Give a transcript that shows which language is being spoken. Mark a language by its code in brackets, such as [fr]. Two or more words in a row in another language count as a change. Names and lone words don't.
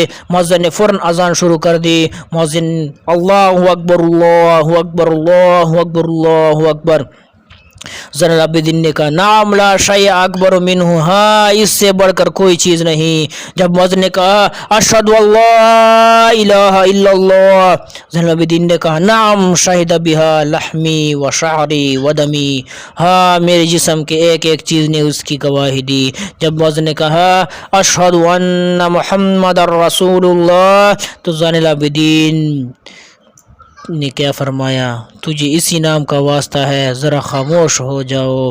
[ur] مؤذن نے فوراً اذان شروع کر دی۔ مؤذن [ar] اللہ اکبر اللہ اکبر اللہ اکبر اللہ اکبر۔ [ur] زین العابدین نے کہا [ar] نعم لا شیء اکبر منہ، [ur] ہاں اس سے بڑھ کر کوئی چیز نہیں۔ جب مؤذن نے کہا [ar] اشہد ان لا الہ الا اللہ، [ur] زین العابدین نے کہا [ar] نعم شہد بہا لحمی و شعری و دمی، [ur] ہاں میرے جسم کے ایک ایک چیز نے اس کی گواہی دی۔ جب مؤذن نے کہا [ar] اشہد ان محمد رسول اللہ، [ur] تو زین العابدین نے کیا فرمایا تجھے اسی نام کا واسطہ ہے، ذرا خاموش ہو جاؤ۔